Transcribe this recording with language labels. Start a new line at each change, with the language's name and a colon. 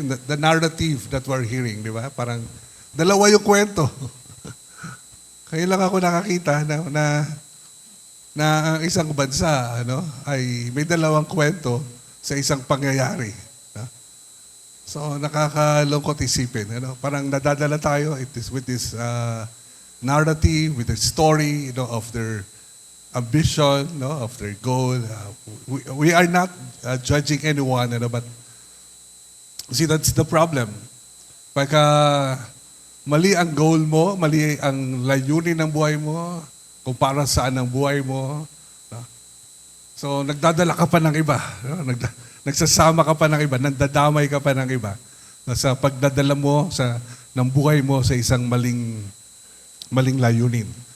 English: The narrative that we're hearing,
Filipino: di ba? Parang dalawa yung kwento. Kaya lang ako nakakita na ang isang bansa ay may dalawang kwento sa isang pangyayari. So nakakalungkot isipin. Parang nadadala tayo
English: with this narrative, with the story of their ambition, of their goal. We are not judging anyone, but see, that's the problem.
Filipino: Pagka mali ang goal mo, mali ang layunin ng buhay mo, kung para saan ang buhay mo, so nagdadala ka pa ng iba. Nagsasama ka pa ng iba, nandadamay ka pa ng iba sa pagdadala mo ng buhay mo sa isang maling layunin.